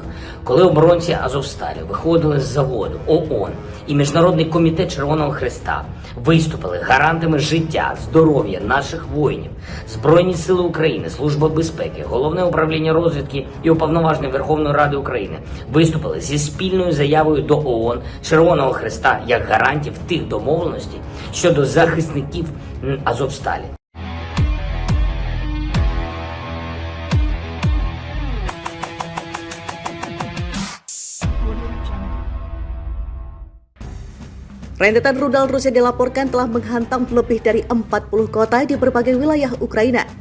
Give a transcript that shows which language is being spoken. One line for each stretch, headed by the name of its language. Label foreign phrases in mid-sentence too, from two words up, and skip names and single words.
Ukrainian: Коли оборонці Азовсталі виходили з заводу, ООН і Міжнародний комітет Червоного Хреста виступили гарантами життя, здоров'я наших воїнів. Збройні сили України, Служба безпеки, Головне управління розвідки і Уповноважений Верховної Ради України виступили зі спільною заявою до ООН, Червоного Хреста як гарантів тих домовленостей щодо захисників Азовсталі.
Indonesian: Rentetan rudal Rusia dilaporkan telah menghantam lebih dari 40 kota di berbagai wilayah Ukraina.